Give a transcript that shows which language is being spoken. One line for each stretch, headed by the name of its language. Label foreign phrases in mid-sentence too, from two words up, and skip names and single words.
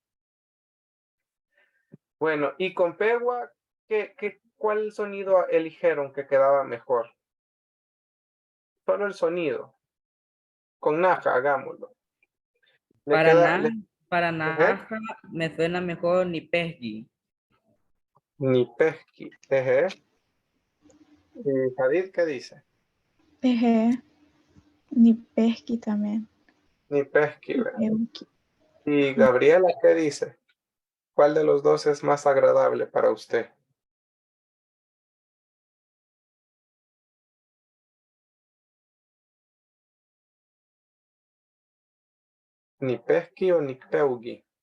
Spanish: Bueno, y con Pegua, ¿cuál sonido eligieron que quedaba mejor? Solo el sonido. Con Naja, hagámoslo. Le Para queda, nada, para Ejé, nada me suena mejor
Pipil: ni pesqui. ni pesqui. Ejé.
Spanish: ¿Y Jadid qué dice?
Pipil: Ni pesqui también. Ni pesqui, Ni
Spanish: ¿verdad?
Pipil: peuqui.
Spanish: ¿Y Gabriela qué dice? ¿Cuál de los dos es más agradable para usted?
Pipil: ¿Ni pesqui
Spanish: o
Pipil: ni peugi?